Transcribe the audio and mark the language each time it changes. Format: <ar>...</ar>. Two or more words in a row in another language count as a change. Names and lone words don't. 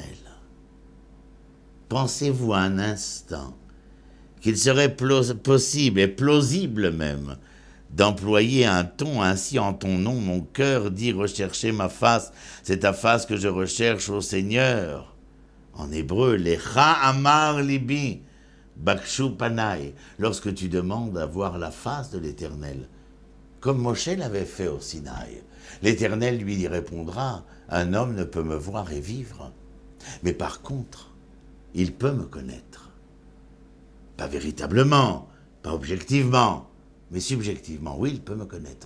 <fr>Pensez-vous un instant qu'il serait possible et plausible même d'employer un ton ainsi en ton nom, mon cœur dit rechercher ma face, c'est ta face que je recherche au Seigneur. En hébreu,</fr> <he>לך אמר לבי בקשו פני,</he> <fr>lorsque tu demandes à voir la face de l'Éternel, comme Moshe l'avait fait au Sinaï. L'Éternel lui répondra, un homme ne peut me voir et vivre, mais par contre, il peut me connaître. Pas véritablement, pas objectivement, mais subjectivement, oui, il peut me connaître.</fr>